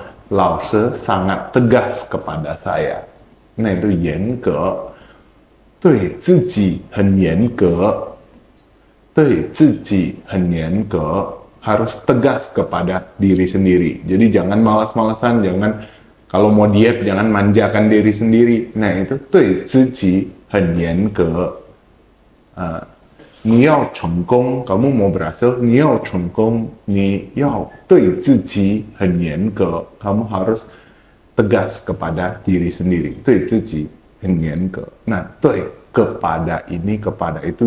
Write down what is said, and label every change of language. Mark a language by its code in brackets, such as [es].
[zh] Lao shi [id] sangat tegas kepada saya. Nah itu [zh] 严格, 对自己很严格, 对自己很严格, [id] harus tegas kepada diri sendiri. Jadi jangan malas-malasan, jangan kalau mau diet jangan manjakan diri sendiri. Nah itu [zh] 对自己很严格. 你要成功, [id] kamu mau berhasil, [zh] 你要成功, 你要对自己很严格, [id] kamu harus tegas kepada diri sendiri. [zh] Dui ziji hen yan ge. [id] Nah, dui kepada ini, kepada itu.